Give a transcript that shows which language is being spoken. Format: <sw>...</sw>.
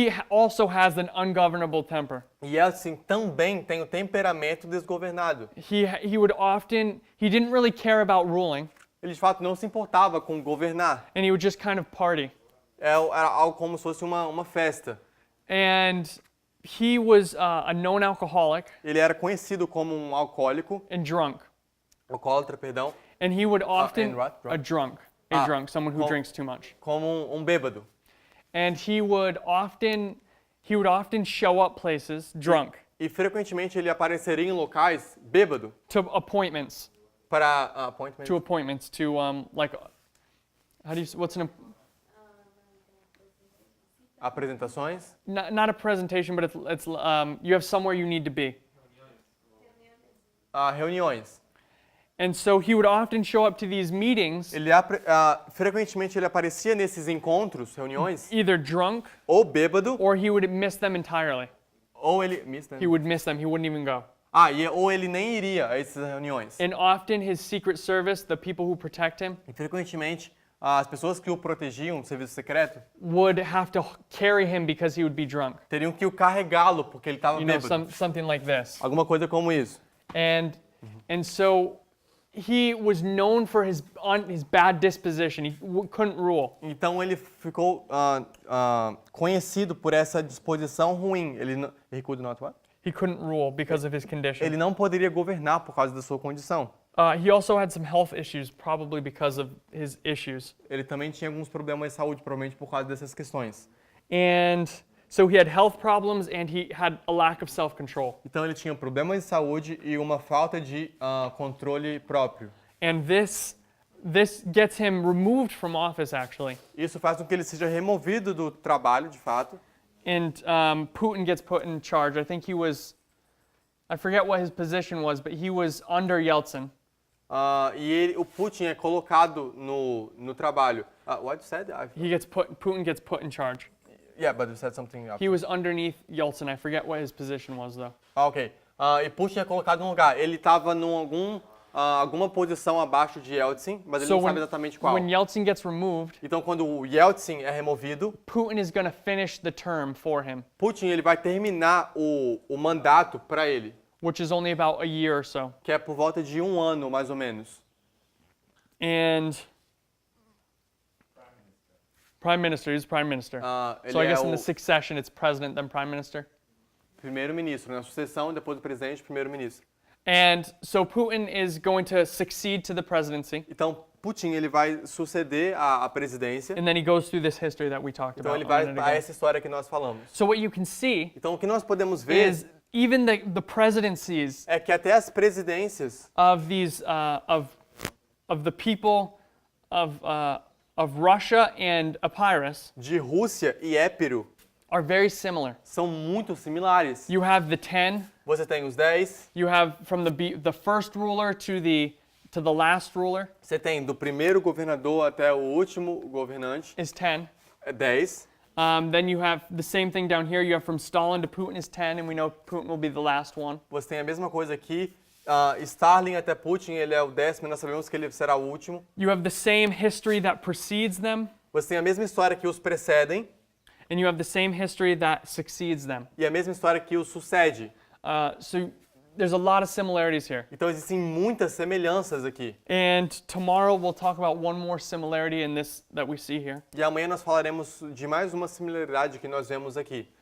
<en>also has an ungovernable temper.</en> <pt>Yeltsin também tem o temperamento desgovernado.</pt> <en>He didn't really care about ruling,</en> <pt>Ele de fato não se importava com governar.</pt> <en>and he would just kind of party.</en> <pt>Era algo como se fosse uma festa.</pt> <en>And he was a known alcoholic</en> <pt>Ele era conhecido como um alcoólico,</pt> <en>and drunk,</en> <pt>alcoólatra, perdão,</pt> <en>and he would often and what? a drunk, someone who Well- drinks too much.</en> <pt>como um bêbado.</pt> <en>And he would often show up places drunk</en> <pt>E frequentemente ele apareceria em locais bêbado</pt> <en>to appointments</en> <pt>para appointment.</pt> <en>like how do you what's an</en> <pt>Apresentações,</pt> <en>not a presentation, but it's you have somewhere you need to be.</en> <pt>reuniões.</pt> <en>And so he would often show up to these meetings</en> <pt>Frequentemente ele aparecia nesses encontros, reuniões,</pt> <en>either drunk</en> <pt>ou bêbado,</pt> <en>or he would miss them entirely.</en> <pt>ou ele</pt> <en>He would miss them. He wouldn't even go.</en> <pt>ou ele nem iria a essas reuniões.</pt> <en>And often his secret service, the people who protect him,</en> <pt>E frequentemente as pessoas que o protegiam, do serviço secreto,</pt> <en>would have to carry him because he would be drunk.</en> <pt>teriam que o carregá-lo porque ele estava</pt> <en>You know,</en> <pt>bêbado.</pt> <en>something like this.</en> <pt>Alguma coisa como isso.</pt> <en>And so he was known for his bad disposition. He couldn't rule.</en> <pt>Então ele ficou conhecido por essa disposição ruim.</pt> <en>He could not what? He couldn't rule because of his condition.</en> <pt>Ele não poderia governar por causa da sua condição.</pt> <en>He also had some health issues, probably because of his issues.</en> <pt>Ele também tinha alguns problemas de saúde, provavelmente por causa dessas questões.</pt> <en>And so he had health problems and he had a lack of self-control.</en> <pt>Então ele tinha problemas de saúde e uma falta de controle próprio.</pt> <en>And this gets him removed from office, actually.</en> <pt>Isso faz com que ele seja removido do trabalho, de fato.</pt> <en>And Putin gets put in charge. I forget what his position was, but he was under Yeltsin.</en> <pt>O Putin é colocado no trabalho.</pt> <en>What you said? Putin gets put in charge. Yeah, but you said something else. He was underneath Yeltsin. I forget what his position was, though. Ok.</en> <pt>E Putin é colocado num lugar. Ele estava em alguma posição abaixo de Yeltsin, mas ele não sabe exatamente qual.</pt> <en>when Yeltsin gets removed,</en> <pt>Então, quando o Yeltsin é removido,</pt> <en>Putin is going to finish the term for him,</en> <pt>Putin ele vai terminar o mandato para ele,</pt> <en>which is only about a year or so.</en> <pt>que é por volta de 1 ano, mais ou menos.</pt> <en>And Prime minister, he's prime minister.</en> <pt>Ele</pt> <en>So I</en> <pt>é</pt> <en>guess in</en> <pt>o</pt> <en>the succession, it's president, then prime minister.</en> <pt>primeiro-ministro. Na sucessão, depois do presidente, primeiro-ministro.</pt> <en>And so Putin is going to succeed to the presidency.</en> <pt>Então, Putin ele vai suceder a presidência.</pt> <en>And then he goes through this history that we talked</en> <pt>Então,</pt> <en>about</en> <pt>ele</pt> <en>a</en> <pt>vai</pt> <en>minute</en> <pt>a</pt> <en>ago.</en> <pt>essa história que nós falamos.</pt> <en>So what you can see</en> <pt>Então, o que nós podemos ver</pt> <en>is even the presidencies</en> <pt>é que até as presidências</pt> <en>of these of the people of Russia and Epirus</en> <pt>de Rússia e Épiro</pt> <en>are very similar.</en> <pt>são muito similares.</pt> <en>You have the 10.</en> <pt>Você tem os 10,</pt> <en>You have from the first ruler to the last ruler</en> <pt>você tem do primeiro governador até o último governante,</pt> <en>is 10.</en> <pt>é 10.</pt> <en>Then you have the same thing down here. You have from Stalin to Putin is 10, and we know Putin will be the last one.</en> <pt>Você tem a mesma coisa aqui. Stalin até Putin, ele é o 10º, nós sabemos que ele será o último.</pt> <en>You have the same history that precedes them,</en> <pt>Você tem a mesma história que os precedem</pt> <en>and you have the same history that succeeds them.</en> <pt>e a mesma história que os sucede.</pt> <en>So there's a lot of similarities here.</en> <pt>Então existem muitas semelhanças aqui.</pt> <en>And tomorrow we'll talk about one more similarity in this that we see here.</en> <pt>E amanhã nós falaremos de mais uma similaridade que nós vemos aqui.</pt>